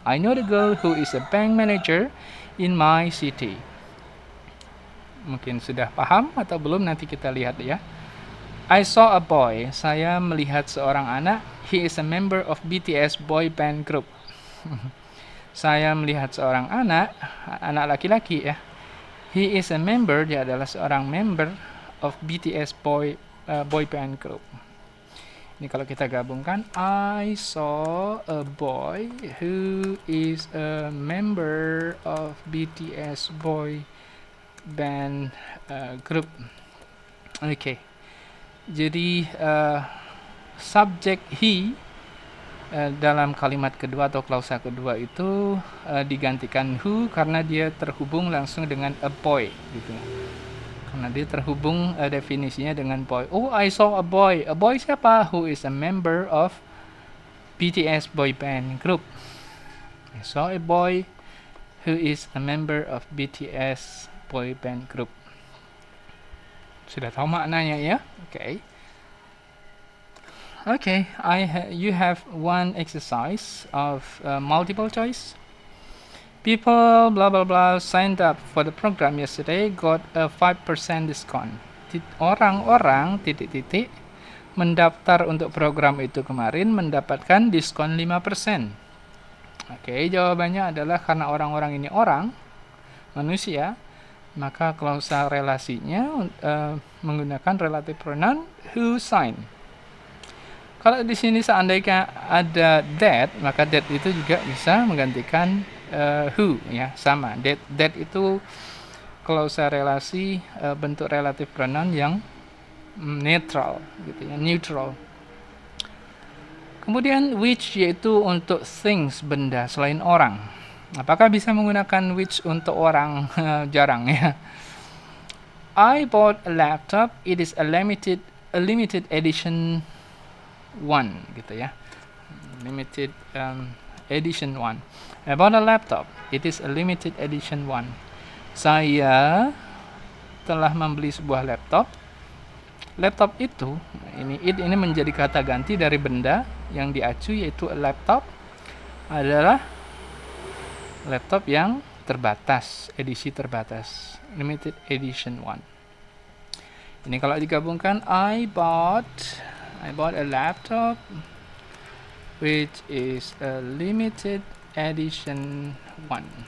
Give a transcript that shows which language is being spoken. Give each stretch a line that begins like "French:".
English: I know the girl who is a bank manager in my city.
Indonesian: Mungkin sudah paham atau belum, nanti kita lihat ya.
English: I saw a boy,
Indonesian: saya melihat seorang anak.
English: He is a member of BTS boy band group.
Indonesian: Saya melihat seorang anak laki-laki ya.
English: He is a member,
Indonesian: dia adalah seorang
English: member of BTS boy band group.
Indonesian: Ini kalau kita gabungkan,
English: I saw a boy who is a member of BTS boy band group.
Indonesian: Oke. Jadi subjek he dalam kalimat kedua atau klausa kedua itu digantikan who karena dia terhubung langsung dengan a boy gitu. Karena dia terhubung definisinya dengan boy.
English: Oh, I saw a boy. A boy
Indonesian: siapa?
English: Who is a member of BTS boy band group. I saw a boy who is a member of BTS boy band group.
Indonesian: Sudah tahu maknanya ya? Okay.
English: Okay, you have one exercise of multiple choice. People blah blah blah signed up for the program yesterday, got a 5% discount.
Indonesian: Orang-orang titik-titik mendaftar untuk program itu kemarin mendapatkan diskon 5%. Oke, jawabannya adalah karena orang-orang ini orang, manusia, maka klausa relasinya menggunakan relative pronoun who sign. Kalau di sini seandainya ada that, maka that itu juga bisa menggantikan who ya, sama. That itu klausa relasi bentuk relative pronoun yang netral gitu ya, neutral. Kemudian which yaitu untuk things, benda selain orang. Apakah bisa menggunakan which untuk orang? Jarang ya.
English: I bought a laptop, it is a limited edition 1
Indonesian: gitu ya,
English: limited edition 1. I bought a laptop, it is a limited edition 1.
Indonesian: Saya telah membeli sebuah laptop. Laptop itu ini menjadi kata ganti dari benda yang diacu, yaitu a laptop adalah laptop yang terbatas, edisi terbatas, limited edition 1. Ini kalau digabungkan,
English: I bought a laptop which is a limited edition 1.